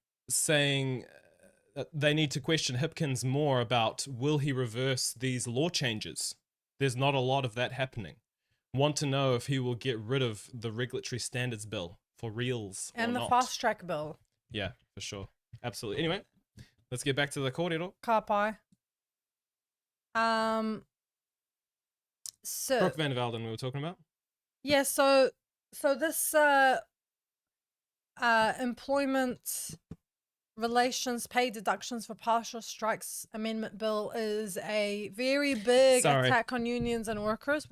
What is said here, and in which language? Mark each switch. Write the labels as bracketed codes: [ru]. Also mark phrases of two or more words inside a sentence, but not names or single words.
[en] Saying they need to question Hipkins more about, will he reverse these law changes? There's not a lot of that happening. Want to know if he will get rid of the regulatory standards bill for reals and or the not. fast track bill. Yeah, for sure. Absolutely. Anyway, let's get back to the kōrero. [mi] Ka pai. [en] So Brooke Van Velden we were talking about. Yeah, so this employment relations pay deductions for partial strikes amendment bill is a very big attack on unions and workers.